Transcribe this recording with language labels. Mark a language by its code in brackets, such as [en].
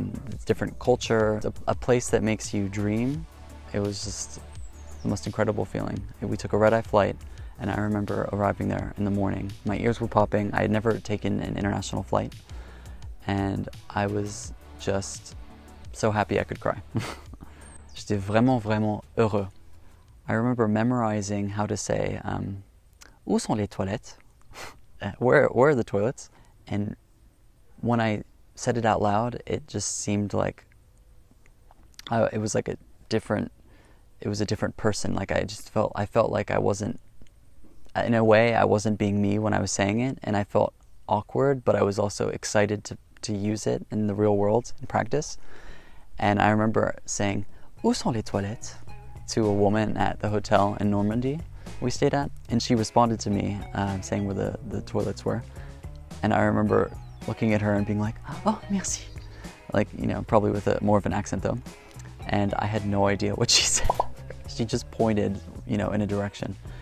[en] It's different culture, a place that makes you dream. It was just the most incredible feeling. We took a red-eye flight, and I remember arriving there in the morning. My ears were popping. I had never taken an international flight, and I was just so happy I could cry. [fr] J'étais vraiment, vraiment heureux. [en] I remember memorizing how to say, [fr] où sont les toilettes? [en] Where are the toilets? And when I said it out loud, it just seemed like it was a different person. Like I felt like I wasn't, in a way, I wasn't being me when I was saying it, and I felt awkward, but I was also excited to use it in the real world, in practice. And I remember saying, [fr] où sont les toilettes? [en] To a woman at the hotel in Normandy we stayed at, and she responded to me saying where the toilets were. And I remember looking at her and being like, "Oh, merci," like, probably with more of an accent though. And I had no idea what she said. She just pointed, in a direction.